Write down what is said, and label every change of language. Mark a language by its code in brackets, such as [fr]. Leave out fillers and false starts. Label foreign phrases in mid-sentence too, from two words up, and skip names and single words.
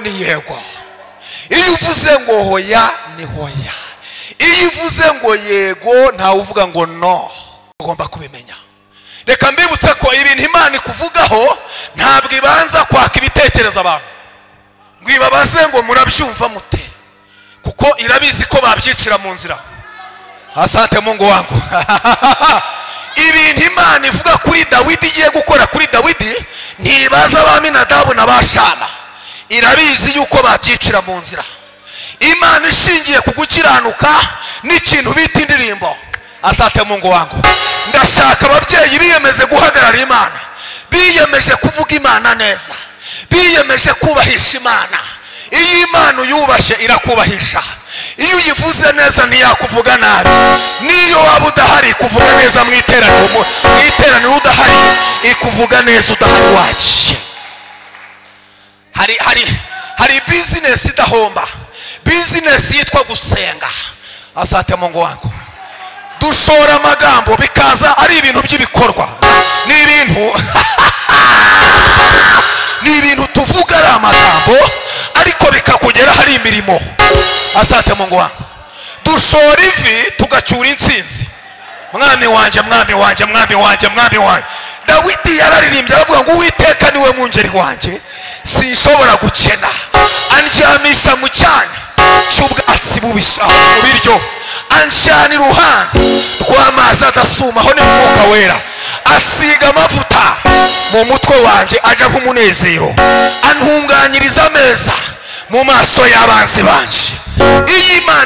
[rw] ni yego iyo uvuze ngo hoya ni hoya iyo uvuze ngo yego ntawe uvuga ngo no ugomba kubimenya reka mbibutse ko ibintu imana ikuvugaho ntabwo ibanza kwaka ibitekerezo abantu ngo ibabaze ngo murabyumva mute kuko irabizi ko babyicira mu nzira [sw] asante Mungu wangu [rw] ibintu imana ivuga kuri Dawidi igiye gukora kuri Dawidi ntibaza Aminadabu na Bashama irabizi yuko babyicira mu nzira imana ishingiye ku gukiranuka n'ikintu bita indirimbo [sw] asante Mungu wangu [rw] ndashaka ababyeyi biyemeze guhagarara imana biyemeje kuvuga imana neza biyemeje kubahisha imana iyo imana uyubashye irakubahisha iyo uyivuze neza ntiyakuvuga nabi niyo waba udahari kuvuga neza mu iteraniro udahari ikuvuga neza udahari wagiye hari business idahomba business yitwa gusenga [sw] asante Mungu wangu [rw] dushora amagambo bikaza ari ibintu by'ibikorwa ni ibintu tuvuga ari amagambo ariko bikakugera hari imirimo [sw] asante Mungu wangu [rw] dushora ivi tugacyura intsinzi mwami wanje Dawidi yararirimbye aravuga ngo Uwiteka niwe mungeri wanje sinshobora gukena andyamisha mu cyanya cy'ubwatsi bubisha mu biryo anshana iruhande rw'amazi adasumaho ni Mwuka Wera asiga amavuta mu mutwe wanje ajya nk'umunezero antunganyiriza ameza mu maso y'abanzi banje iyo imana